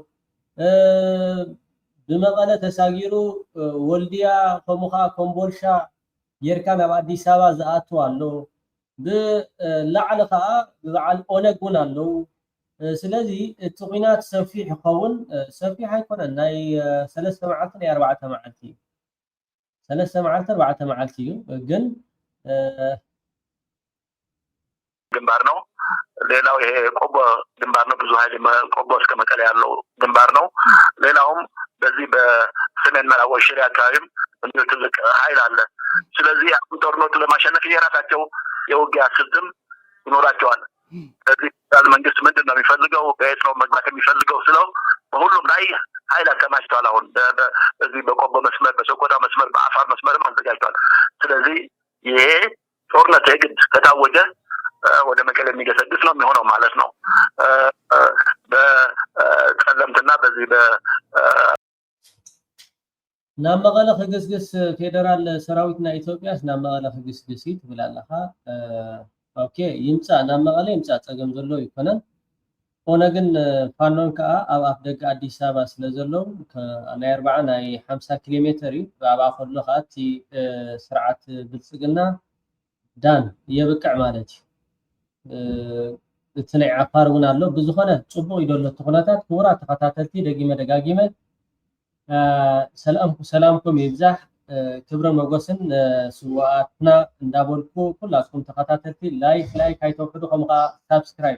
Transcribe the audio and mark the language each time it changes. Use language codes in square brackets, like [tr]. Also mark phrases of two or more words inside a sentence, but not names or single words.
[ti] ብመቐለ ተሳጊሩ ወልድያ ከምኡ ከዓ ኮምቦልሻ ጌርካ ናብ ኣዲስ አበባ ዝኣቱ ኣሎ ብላዕሊ ከዓ ብበዓል ኦነግ እውን ኣለው ስለዚ እቲ ኩናት ሰፊሕ ይኸውን ሰፊሕ ኣይኮነን ናይ 3 መዓልቲ ናይ 4 መዓልቲ እዩ 3 መዓልቲ 4 መዓልቲ እዩ ግን [am] ግንባር ነው። ሌላው ይሄ ቆቦ ግንባር ነው። ብዙ ኃይል ቆቦ እስከ መቀሌ ያለው ግንባር ነው። ሌላውም በዚህ በሰሜን ምዕራብ ሽሬ አካባቢም እንዲሁ ትልቅ ኃይል አለ። ስለዚህ አሁን ጦርነቱ ለማሸነፍ የራሳቸው የውጊያ ስልትም ይኖራቸዋል። ስለዚህ መንግስት ምንድን ነው የሚፈልገው በየት ነው መግባት የሚፈልገው ስለው በሁሉም ላይ ኃይል አከማችተዋል። አሁን በዚህ በቆቦ መስመር በሰቆጣ መስመር በአፋር መስመርም አዘጋጅተዋል። ስለዚህ ይሄ ጦርነት የግድ ከታወጀ ወደ መቀሌ የሚገሰግስ ነው የሚሆነው ማለት ነው። በጸለምትና በዚህ [ti] ናብ መቐለ ክግስግስ ፌደራል ሰራዊትና ኢትዮጵያስ ናብ መቐለ ክግስግስ ትብላለኻ ኦኬ ይምፃ ናብ መቐለ ይምፃ ፀገም ዘሎ ይኮነን ኦነግን ፋኖን ከዓ ኣብ ኣፍ ደገ ኣዲስ ኣበባ ስለ ዘለው ናይ 40 ናይ 50 ኪሎ ሜትር እዩ ብኣባ ከሎ ከዓ እቲ ስርዓት ብልፅግና ዳን የብቅዕ ማለት እዩ እቲ ናይ ዓፋር እውን ኣሎ ብዝኾነ ፅቡቅ ይደሎ ኩነታት ክቡራት ተኸታተልቲ ደጋጊመ ሰላምኩም ይብዛሕ ክብረ መጎስን ስዋኣትና እንዳበልኩ ኩላትኩም ተኸታተልቲ ላይክ ኣይተውሕዱ ከምኡ ከዓ ሳብስክራይብ